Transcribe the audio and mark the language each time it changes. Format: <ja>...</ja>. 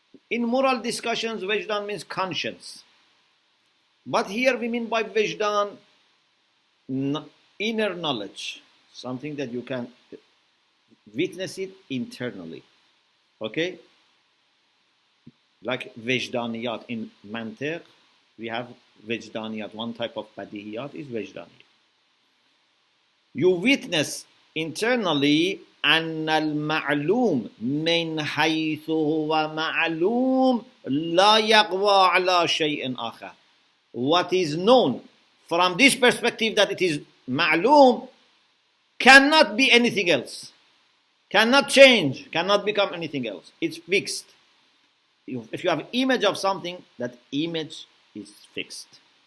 <en>In moral discussions, wajdan means conscience. But here we mean by wajdan inner knowledge. Something that you can witness it internally. Okay? Like wajdaniyat in mantiq, we have wajdaniyat. One type of badihiyat is wajdaniyat. You witness internally</en> <ar>أن المعلوم من حيث هو معلوم لا يقوى على شيء آخر.</ar> <en>What is known from this perspective that it is معلوم cannot be anything else. Cannot change, cannot become anything else. It's fixed. If you have image of something, that image is fixed.</en>